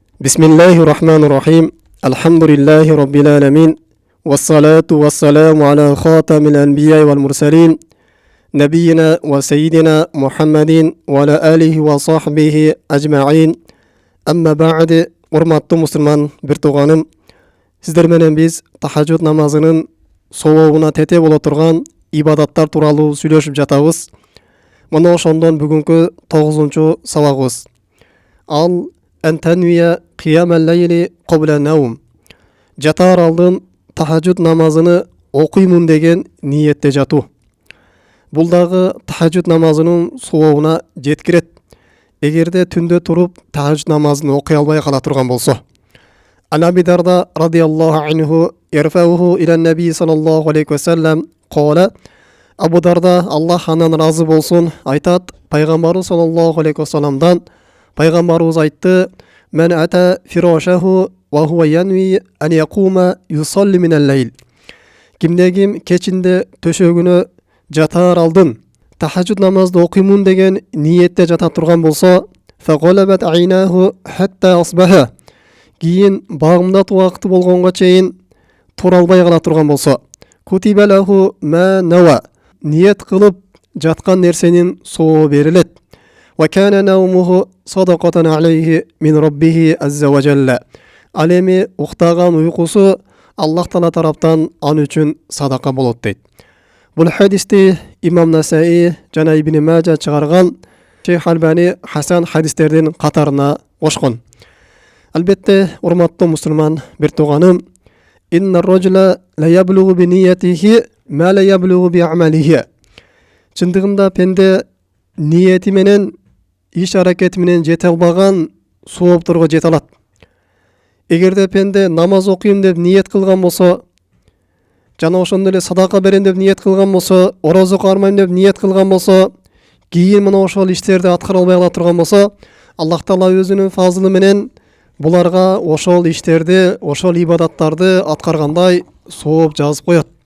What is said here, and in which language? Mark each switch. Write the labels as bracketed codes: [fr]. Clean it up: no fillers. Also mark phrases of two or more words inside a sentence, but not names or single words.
[ar] بسم الله الرحمن الرحيم الحمد لله رب العالمين والصلاة والسلام على خاتم الأنبياء والمرسلين نبينا وسيدنا محمد وعلى آله وصحبه أجمعين أما بعد [ky] урматтуу мусулман бир тууганым, сиздер менен биз тахажжуд намазынын сообуна тете боло турган ибадаттар тууралуу сүйлөшүп жатабыз. Мына ошондон бүгүнкү 9-чу сабагыбыз. [ar] النية قيام الليل قبل النوم. [ky] Жатар алдын тахажжуд намазыны окуймун деген ниетте жатуу. Бул дагы тахажжуд намазынын сообуна жеткирет. Эгерде түндө туруп тахажжуд намазын окуй албай кала турган болсо. [ar] أبي الدرداء رضي الله عنه يرفعه إلى النبي صلى الله عليه وسلم قال. [ky] Абу Дарда Аллах анан разы болсун айтат, пайгамбарыбыз саллаллаху алейхи ва салламдан пайгамбарыбыз айтты: [ar] "من أتى فراشه وهو ينوي أن يقوم يصلي من الليل." [ky] Кимде-ким кечинде төшөгүнө жатар алдын тахажжуд намазды окуймун деген ниетте жата турган болсо, [ar] فغلبته عيناه حتى أصبح. [ky] Кийин багымдат убакыты болгонго чейин тура албай кала турган болсо, [ar] كتب له ما نوى. [ky] Ниет кылып жаткан нерсенин сообу берилет. [ar] وكان نومه صدقة عليه من ربه عز وجل. [ky] Ал эми уктаган уйкусу Аллах Таала тараптан ан үчүн садака болот дейт. Бул хадисти Имам Насаи жана Ибн Мажа чыгарган, Шейх Албани Хасан хадистердин катарына кошкон. Албетте, урматтуу мусулман бир тууганым, [ar] إن الرجل لا يبلغ بنيته ما لا يبلغ بعمله. [ky] Чындыгында пенде ниети менен иш аракети менен жете албаган соопторго жете алат. Эгерде пенде намаз окуйм деп ниет кылган болсо, жана ошондой эле садака берем деп ниет кылган болсо, орозо кармайм деп ниет кылган болсо, кийин мына ошол иштерди аткара албай кала турган болсо, Аллах Таала өзүнүн фазылы менен буларга ошол иштерди, ошол ибадаттарды аткаргандай сооп жазып коет.